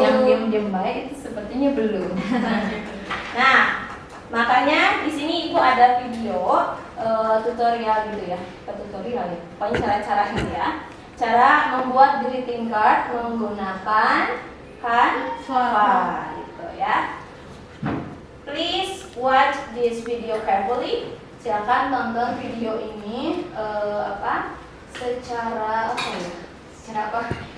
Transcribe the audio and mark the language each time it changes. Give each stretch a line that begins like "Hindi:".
Indonesian: Yang diam-diam baik itu sepertinya belum. Nah, makanya di sini Ibu ada video tutorial gitu ya, tutorial ya. Pokoknya cara-cara ini ya. Cara membuat greeting card menggunakan Canva gitu ya.
English: Please watch this video carefully.
Indonesian: Silakan tonton video ini secara apa ya?